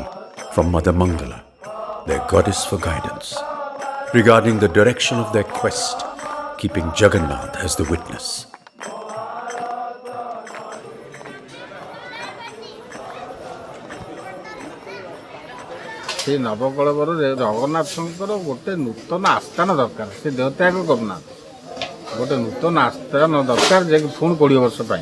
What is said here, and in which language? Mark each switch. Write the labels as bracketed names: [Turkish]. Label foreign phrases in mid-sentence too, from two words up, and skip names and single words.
[English] from Mother Mangala, their goddess for guidance, regarding the direction of their quest, keeping Jagannath as the witness. [Odia] ସେ ନବକଳେବରରେ ଜଗନ୍ନାଥଙ୍କର ଗୋଟେ ନୂତନ ଆସ୍ଥାନ ଦରକାର। ସେ ଦେହତ୍ୟାଗ କରୁନାହାନ୍ତି, ଗୋଟେ ନୂତନ ଆସ୍ଥାନ ଦରକାର ଯେ ପୁଣି 20 ବର୍ଷ ପାଇଁ।